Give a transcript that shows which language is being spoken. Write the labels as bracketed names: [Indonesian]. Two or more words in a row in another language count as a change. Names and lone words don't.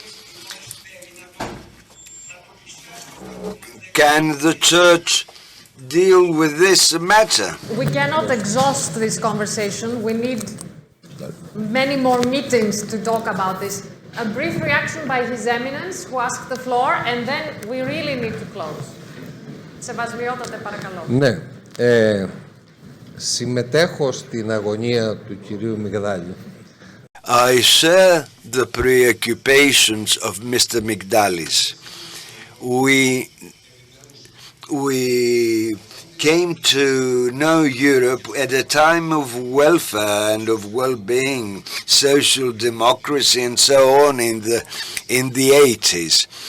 [English] Can the church deal with this matter? We cannot exhaust this conversation. We need many more meetings to talk about this. A brief reaction by His Eminence, who asked the floor, and then we really need to close. [Greek] Σεβασμιότατε, παρακαλώ. Ναι, συμμετέχω στην αγωνία του κυρίου Μιγδάλη. [English] I share the preoccupations of Mr. Migdalis. We came to know Europe at a time of welfare and of well-being, social democracy, and so on in the 80s.